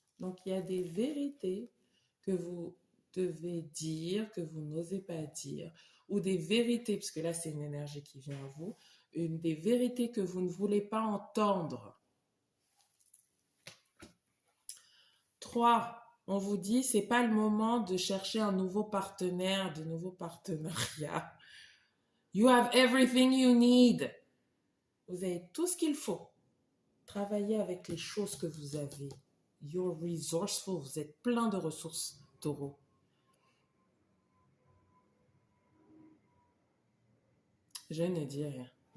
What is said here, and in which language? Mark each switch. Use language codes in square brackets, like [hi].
[fr] Donc, il y a des vérités que vous devez dire, que vous n'osez pas dire, ou des vérités, parce que là, c'est une énergie qui vient à vous, des vérités que vous ne voulez pas entendre. 3, on vous dit, c'est pas le moment de chercher un nouveau partenaire, de nouveaux partenariats. [en] You have everything you need. [fr] Vous avez tout ce qu'il faut. Travaillez avec les choses que vous avez. [en] You're resourceful. [fr] Vous êtes plein de ressources, taureau. Je ne dis rien.